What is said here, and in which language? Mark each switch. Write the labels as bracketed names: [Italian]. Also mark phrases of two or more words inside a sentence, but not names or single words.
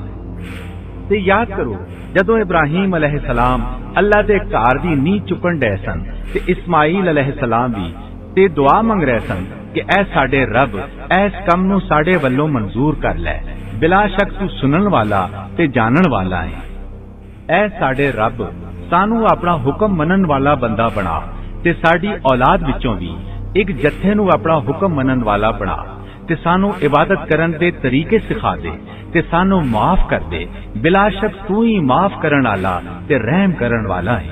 [Punjabi] ਤੇ ਯਾਦ ਕਰੋ ਜਦੋਂ ਇਬਰਾਹੀਮ ਅਲੈਹਿਸਸਲਾਮ ਅੱਲਾ ਦੇ ਘਰ ਦੀ ਨੀਂਹ ਚੁੱਕਣ ਡਏ ਸਨ ਤੇ ਇਸਮਾਈਲ ਅਲੈਹਿਸਸਲਾਮ ਵੀ ਤੇ ਦੁਆ ਮੰਗ ਰਹੇ ਸਨ ਕਿ ਐ ਸਾਡੇ ਰੱਬ ਇਸ ਕੰਮ ਨੂੰ ਸਾਡੇ ਵੱਲੋਂ ਮਨਜ਼ੂਰ ਕਰ ਲੈ। ਬਿਲਾ ਸ਼ੱਕ ਤੂੰ ਸੁਣਨ ਵਾਲਾ ਤੇ ਜਾਣਨ ਵਾਲਾ ਹੈ। ਐ ਸਾਡੇ ਰੱਬ ਸਾਨੂੰ ਆਪਣਾ ਹੁਕਮ ਮੰਨਣ ਵਾਲਾ ਬੰਦਾ ਬਣਾ ਤੇ ਸਾਡੀ ਔਲਾਦ ਵਿੱਚੋਂ ਭੀ ਇੱਕ ਜੱਥੇ ਨੂੰ ਆਪਣਾ ਹੁਕਮ ਮੰਨਣ ਵਾਲਾ ਬਣਾ ਤੇ ਸਾਨੂੰ ਇਬਾਦਤ ਕਰਨ ਦੇ ਤਰੀਕੇ ਸਿਖਾ ਦੇ ਤੇ ਸਾਨੂੰ ਮਾਫ਼ ਕਰ ਦੇ। ਬਿਲਾਸ਼ੱਕ ਤੂੰ ਹੀ ਮਾਫ਼ ਕਰਨ ਵਾਲਾ ਤੇ ਰਹਿਮ ਕਰਨ ਵਾਲਾ ਹੈ।